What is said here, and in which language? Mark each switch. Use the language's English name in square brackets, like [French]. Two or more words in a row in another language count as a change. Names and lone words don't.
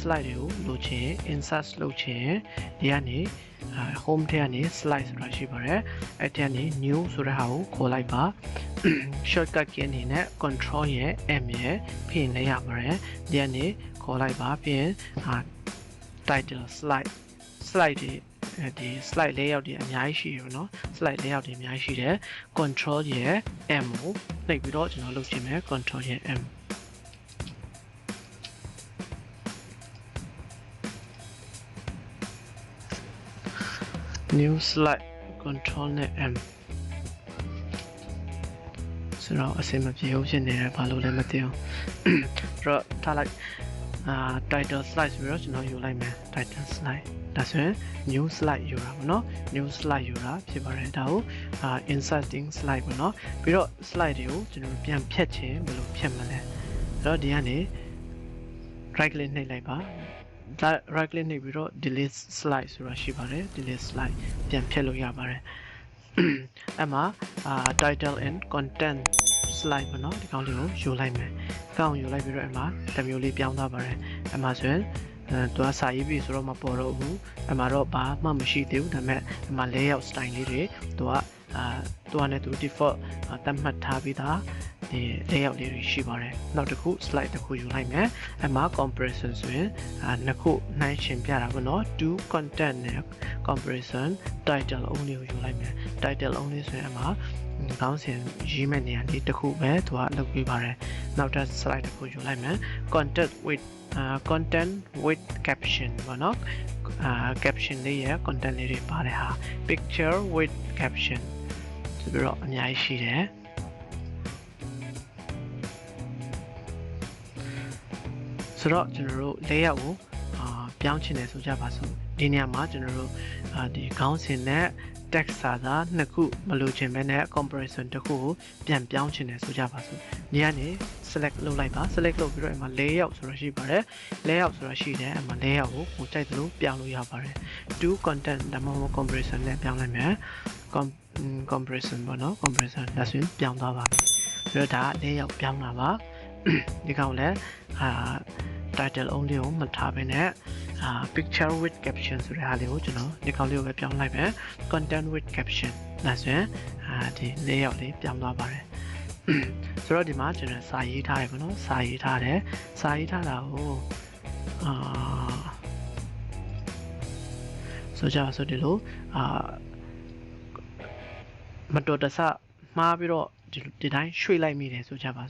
[Burmese] slide တွေကိုလိုချင် insert လုပ်ချင်ဒီကနေ home ထဲကနေ slide ဆိုတာရှိပါတယ်အဲ့ထဲကနေ new ဆိုတဲ့ဟာကိုခေါ်လိုက်ပါ [English] shortcut key [Burmese] အနေနဲ့ control ရဲ့ M ရဲ့ဖိရင်လည်းရပါတယ်ဒီကနေခေါ်လိုက်ပါပြီးရင် [English] title slide [Burmese] ဒီ [English] slide layout [Burmese] တွေအများကြီးရှိရပါတော့ [English] slide layout [Burmese] တွေအများကြီးရှိတယ် control ရဲ့ M ကိုနှိပ်ပြီးတော့ကျွန်တော်လုပ်ချင်မယ် control ရဲ့ M [English] new slide [Burmese] control နဲ့ M ဆိုတော့အစင်မပြေဘူးဖြစ်နေတယ်ဘာလို့လဲမသိဘူးတော့ထားလိုက် [English] title slide [Burmese] ဆိုတော့ကျွန်တော်ယူလိုက်မယ် [English] title slide [Burmese] ဒါဆိုရင် [English] new slide [Burmese] ယူတာပေါ့နော် [English] new slide [Burmese] ယူတာဖြစ်ပါတယ်ဒါကို [English] inserting slide [Burmese] ပေါ့နော်ပြီးတော့ slide တွေကိုကျွန်တော်ပြန်ဖြတ် ခြင်းဘယ်လိုဖြတ်မလဲအဲ့တော့ဒီကနေ [English] right click [Burmese] နှိပ်လိုက်ပါ [English] right click [Burmese] နှိပ်ပြီးတော့ [English] delete slide [Burmese] ဆိုတာရှိပါတယ် [English] delete slide [Burmese] ပြန်ဖြတ်လို့ရပါတယ်အဲ့မှာ [English] title and content slide [Burmese] ပေါ့နော်ဒီကောင်လေးကိုယူလိုက်မယ် ကောင်ယူလိုက်ပြီးတော့အဲ့မှာတစ်မျိုးလေးပြောင်းသွားပါတယ်အဲ့မှာဆိုရင်သူကစာရေးပြီးဆိုတော့မပေါ်တော့ဘူးအဲ့မှာတော့ဘာမှမရှိသေးဘူးဒါပေမဲ့ အဲ့မှာ [English] layout style [Burmese] လေးတွေသူကနဲ့သူ default သတ်မှတ်ထားပြီးသားဒီ layout လေးတွေရှိပါတယ်နောက်တစ်ခု slide တစ်ခုယူလိုက်မယ်အဲ့မှာ comparison ဆိုရင်နှစ်ခုနှိုင်းယှဉ်ပြတာပေါ့နော် [English] to content [Burmese] နဲ့ [English] comparison title only [Burmese] ကိုယူလိုက်မယ် [English] title only [Burmese] ဆိုရင်အမှာခေါင်းစဉ်ရေးမဲ့နေရာလေးတစ်ခုပဲသူကလုပ်ပေးပါတယ်နောက်ထပ် slide တစ်ခုယူလိုက်မယ် [English] content with caption [Burmese] ပေါ့နော်caption လေးရဲ့ content လေးတွေပါတယ်ဟာ [English] picture with caption [Burmese] ဆိုပြီးတော့အများကြီးရှိတယ် ဆိုတော့ကျွန်တော်တို့ layout ကိုပြောင်းချင်တယ်ဆိုကြပါစို့ဒီနေရာမှာကျွန်တော်တို့ဒီခေါင်းစဉ်နဲ့ text စာသားနှစ်ခုမလိုချင်ပဲနဲ့ comparison တစ်ခု ကိုပြန်ပြောင်းချင်တယ်ဆိုကြပါစို့ဒီကနေ select လုပ်လိုက်ပါ select လုပ်ပြီးတော့အမှ layout ဆိုတာရှိပါတယ် layout ဆိုတာရှိတယ်အမှ layout ကိုကိုကြိုက်သလိုပြောင်းလို့ရပါတယ် [English] to content [Burmese] ဒါမှမဟုတ် comparison နဲ့ပြောင်းလိုက်မယ် comparison ပေါ့နော် comparison ဒါဆိုရင်ပြောင်းသွားပါပြီပြီးတော့ဒါ layout ပြောင်းတာပါဒီကောင်လည်း [English] title only [Burmese] ကိုမထားဘဲနဲ့ [English] picture with caption [Burmese] ဆိုတဲ့ဟာလေးကိုကျွန်တော်ဒီကောင်လေးကိုပဲပြောင်းလိုက်မယ် [English] content with caption [Burmese] ဒါဆိုရင်ဒီ layout လေးပြောင်းသွားပါတယ်ဆိုတော့ဒီမှာကျွန်တော်စာရေးထားတယ်ပေါ့နော်စာရေးထားတယ်စာရေးထားတာကို ဆိုကြဆိုဒီလိုမတော်တဆမှားပြီးတော့ဒီတိုင်းရွှေ့လိုက်မိတယ်ဆိုကြပါ